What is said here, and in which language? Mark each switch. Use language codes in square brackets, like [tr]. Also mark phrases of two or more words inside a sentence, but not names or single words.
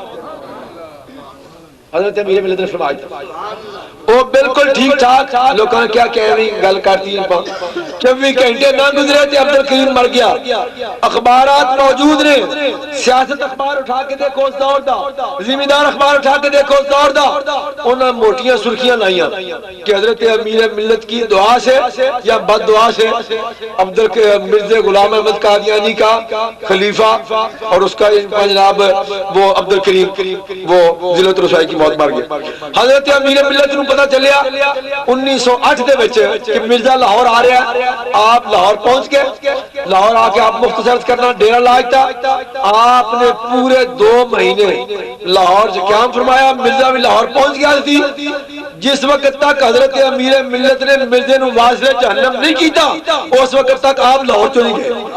[ur] حضرت امیر ملت نے فرمایا وہ بالکل ٹھیک ٹھاک. لوگوں نے کیا کہنی گل کرتی ہیں 24 گھنٹے نہ گزرے تھے عبد الکریم مر گیا. [pa] اخبارات موجود نے. سیاست اخبار اٹھا کے دیکھو اس دور دا. زمیندار اخبار اٹھا کے دیکھو اس دور دا. [ur] انہاں موٹیاں سرخیاں لائیاں کہ حضرت امیر ملت کی دعا سے یا بد دعا سے مرزا غلام احمد قادیانی کا خلیفہ اور اس کا جناب وہ عبد الکریم وہ ذلت و رسوائی کی موت مر گیا. [pa] حضرت امیر ملت نو پتہ چلیا 1908 دے وچ کہ مرزا لاہور آ رہا ہے. [ur] آپ لاہور پہنچ گئے. لاہور آ کے آپ مختصر کرنا ڈیرا لایا. آپ نے پورے 2 مہینے لاہور سے قیام فرمایا. مرزا بھی لاہور پہنچ گیا تھی. جس وقت تک حضرت امیر ملت نے [pa] مرزے نو واصل جہنم نہیں کیتا [ur] اس وقت تک آپ لاہور چلی گئے.